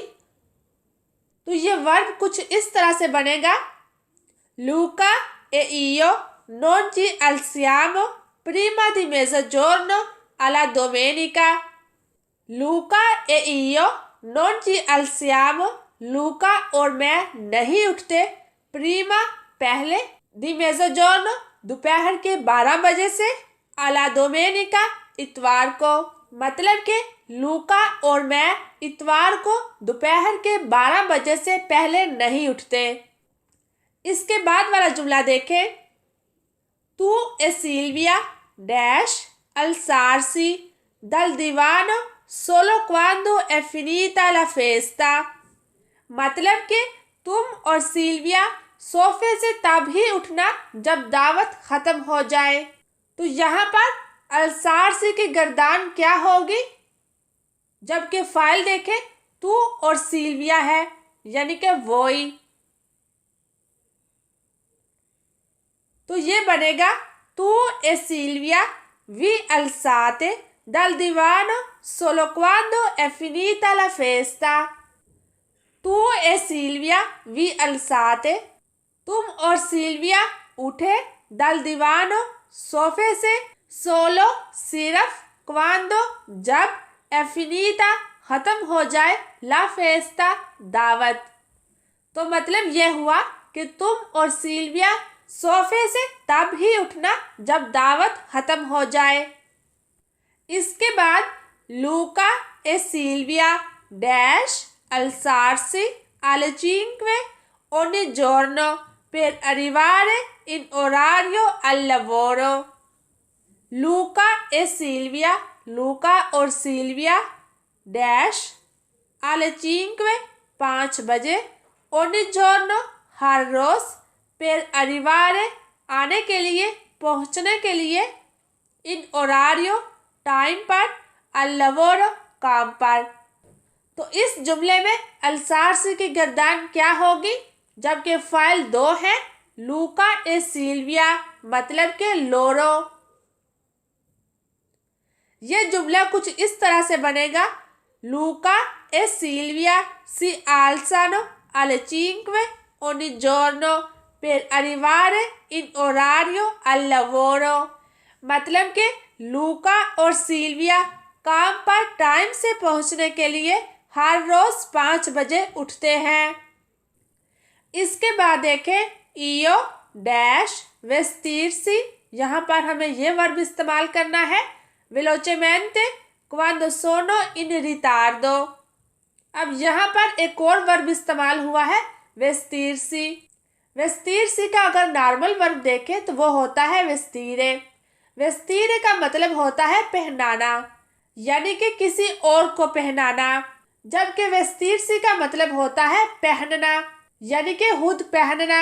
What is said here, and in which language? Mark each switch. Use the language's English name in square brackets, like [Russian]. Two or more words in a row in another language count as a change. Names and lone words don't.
[Hindi] तो ये वर्ब कुछ इस तरह से बनेगा, [Italian] लूका e io non ci alziamo prima di mezzogiorno alla domenica। लूका e io non ci alziamo, [Hindi] लूका और मैं नहीं उठते, प्रीमा पहले, [Italian] di mezzogiorno [Hindi] दोपहर के 12 बजे से, [Italian] alla domenica [Hindi] इतवार को। मतलब कि लूका और मैं इतवार को दोपहर के 12 बजे से पहले नहीं उठते। इसके बाद वाला जुमला देखें, [Italian] tu e Silvia डैश alzarsi dal divano solo quando è finita la festa। [Hindi] मतलब कि तुम और सिल्विया सोफे से तब ही उठना जब दावत खत्म हो जाए। तो यहाँ पर अल्सार्सी की गर्दान क्या होगी? जबकि फाइल देखें तू और सिल्विया है यानी कि वही। तो ये बनेगा, [Italian] tu e Silvia vi alzate dal divano solo quando è finita la festa। tu e Silvia vi alzate [Hindi] तुम और सिल्विया उठे, [Italian] dal divano [Hindi] सोफे से, [Italian] solo सिर्फ, quando जब, è finita [Hindi] खत्म हो जाए, [Italian] la festa दावत। [Hindi] तो मतलब यह हुआ कि तुम और सिल्विया सोफे से तब ही उठना जब दावत खत्म हो जाए। इसके बाद [Italian] लूका e Silvia dash alzarsi alle 5 ogni giorno per arrivare in orario al lavoro. लूका e Silvia, [Hindi] लूका और सिल्विया डैश alle 5 बजे [Italian] ogni giorno [Hindi] हर रोज [Italian] per arrivare [Hindi] आने के लिए पहुंचने के लिए [Italian] in orario [Hindi] टाइम पर [Italian] al lavoro [Hindi] काम पर। तो इस जुमले में अल्सार्सी की गर्दान क्या होगी? जबकि फाइल 2 है लूका e Silvia मतलब के लोरो। यह जुमला कुछ इस तरह से बनेगा, [Italian] लूका e Silvia si alzano alle 5 ogni giorno per arrivare in orario al lavoro। [Hindi] मतलब कि लूका और सिल्विया काम पर टाइम से पहुंचने के लिए हर रोज 5 बजे उठते हैं। इसके बाद देखें io डैश vestirsi, यहाँ पर हमें यह वर्ब इस्तेमाल करना है [Italian] velocemente quando sono in ritardo। [Hindi] अब यहाँ पर एक और वर्ब इस्तेमाल हुआ है vestirsi। vestirsi का अगर नॉर्मल वर्ब देखें तो वो होता है vestire। vestire का मतलब होता है पहनाना, यानी कि किसी और को पहनाना, जबकि vestirsi का मतलब होता है पहनना, यानी कि खुद पहनना।